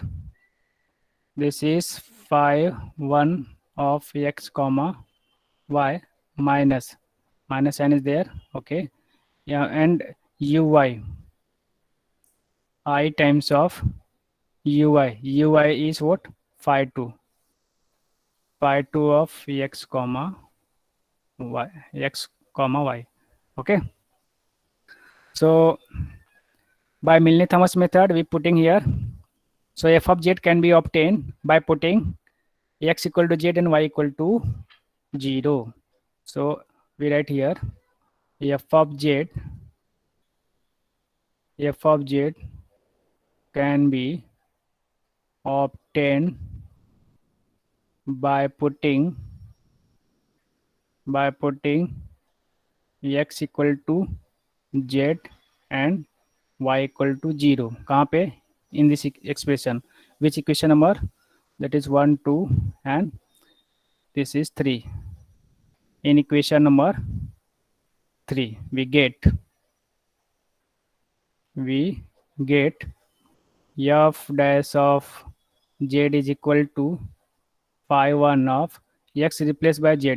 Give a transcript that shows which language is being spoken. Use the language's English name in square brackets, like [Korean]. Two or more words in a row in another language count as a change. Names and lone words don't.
[English] This is phi 1 of x comma y minus sign is there. Okay, yeah, and uy I times of ui is what? Phi 2 of x comma y, x comma y. Okay, so by Milne-Thompson method we putting here, so f of z can be obtained by putting x equal to z and y equal to 0. So we write here f of z, can be obtained by putting x equal to z and y equal to 0. [Hindi] कहाँ पे? [English] In this expression. Which equation number? That is 1, 2 and this is 3. In equation number 3 we get f dash of z is equal to phi 1 of x replaced by z.